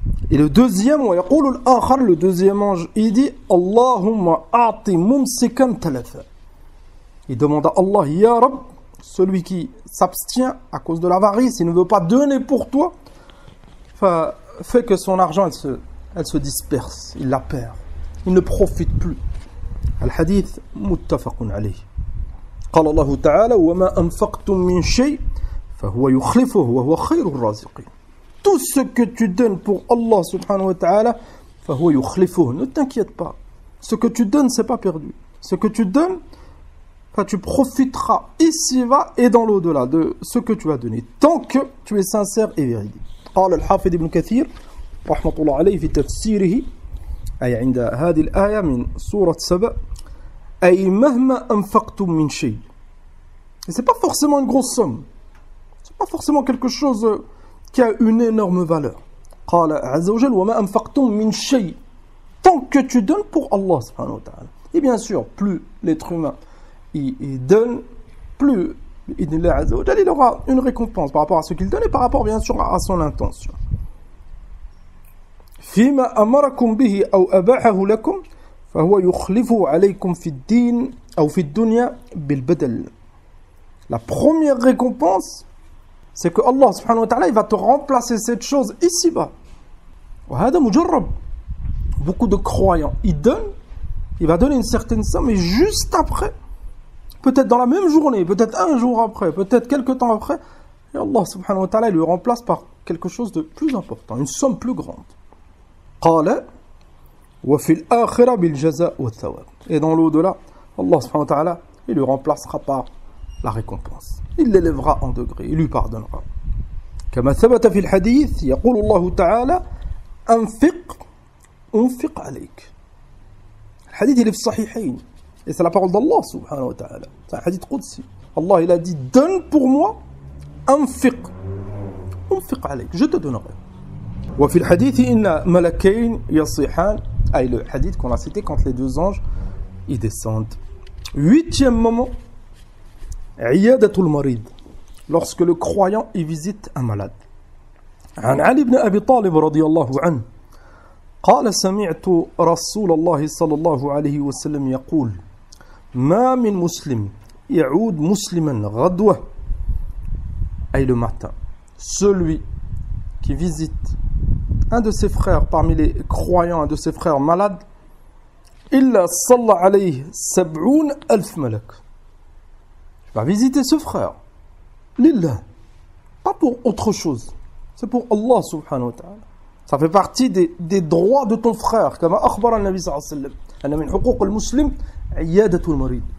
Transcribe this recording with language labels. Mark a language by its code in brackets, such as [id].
[fr] Et le deuxième, le deuxième ange, il dit, [ar] Allahumma a'ti mumsikan talafa. [fr] Il demande à Allah, Ya Rab, celui qui s'abstient à cause de l'avarice, il ne veut pas donner pour toi, fait que son argent, elle se disperse, il la perd, il ne profite plus. [ar] الحديث متفق عليه. قال الله تعالى وما أنفقتم من شيء فهو يخلفه وهو خير الرازقين. [fr] Tout ce que tu donnes pour Allah subhanahu wa ta'ala, [ar] فهو يخلفه. [fr] Ne t'inquiète pas. Ce que tu donnes, c'est pas perdu. Ce que tu donnes, tu profiteras ici-bas et dans l'au-delà de ce que tu as donné, tant que tu es sincère et véridique. [ar] قال الحافظ ابن كثير رحمة الله عليه في تفسيره أي عند هذه الآية من سورة سبأ أي مهما أنفقتم من شيء. [fr] Et c'est pas forcément une grosse somme. C'est pas forcément quelque chose qui a une énorme valeur. [ar] قال عز وجل وما أنفقتم من شيء. [fr] Tant que tu donnes pour Allah subhanahu wa ta'ala. Et bien sûr, plus l'être humain il donne, plus il aura une récompense par rapport à ce qu'il donne et par rapport bien sûr à son intention. [ar] فيما أمركم به أو أباحه لكم فهو يخلفه عليكم في الدين أو في الدنيا بالبدل. [fr] La première récompense, c'est que Allah subhanahu wa ta'ala il va te remplacer cette chose ici-bas. [ar] وهذا مجرب. [fr] Beaucoup de croyants, ils donnent, il va donner une certaine somme et juste après, peut-être dans la même journée, peut-être un jour après, peut-être quelques temps après, et Allah subhanahu wa ta'ala il le remplace par quelque chose de plus important, une somme plus grande. [ar] قال وفي الآخرة بالجزاء والثواب. [fr] Et dans l'au-delà, Allah subhanahu wa ta'ala il le remplacera par la récompense. Il l'élèvera en degré, il lui pardonnera. [ar] كما ثبت في الحديث يقول الله تعالى أنفق عليك. الحديث [fr] il est [ar] في الصحيحين. [fr] Et c'est la parole d'Allah subhanahu wa ta'ala. C'est un hadith qudsi. Allah il a dit donne pour moi [ar] أنفق عليك. [fr] Je te donnerai. [ar] وفي الحديث إن ملكين يصيحان. [fr] Le hadith qu'on a cité quand les deux anges ils descendent. 8e moment [ar] عيادة المريض. [fr] Lorsque le croyant il visite un malade. [ar] عن علي بن أبي طالب رضي الله عنه قال سمعت رسول الله صلى الله عليه وسلم يقول ما من مسلم يعود مسلما غدوة أي [fr] le matin. Celui qui visite un de ses frères parmi les croyants, un de ses frères malades, [ar] إلا صلى عليه 70,000 ملك. [fr] Tu vas visiter ce frère. Lillah. Pas pour autre chose. C'est pour Allah subhanahu wa ta'ala. Ça fait partie des droits de ton frère. Comme [ar] أخبر النبي صلى الله عليه وسلم أن من حقوق المسلم عيادة المريض.